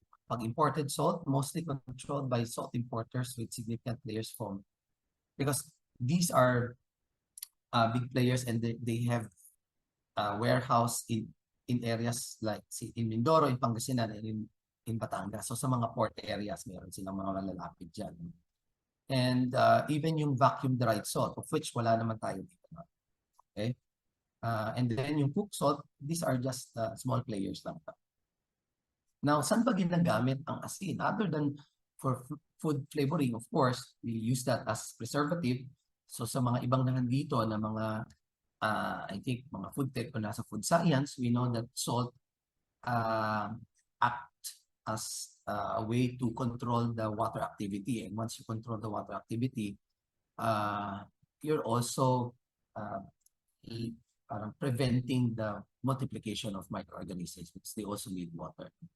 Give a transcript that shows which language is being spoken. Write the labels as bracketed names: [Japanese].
[English] Pag imported salt, mostly controlled by salt importers with significant players from, because these are big players and they have warehouse in areas like in Mindoro, in Pangasinan, and in Batangas. [Filipino] So sa mga port areas, meron silang mga malalapit dyan. [English] And even yung vacuum dried salt, [Filipino] of which wala naman tayo dito. Okay? [English] And then yung cooked salt, these are just small players lang. [Filipino] Now, saan ba ginagamit ang asin? [English] Other than for food flavoring, of course, we use that as preservative. [Filipino] So sa mga ibang nandito na mga, [English] I think, mga food tech o nasa food science, we know that salt act as a way to control the water activity. And once you control the water activity, you're also preventing the multiplication of microorganisms because they also need water.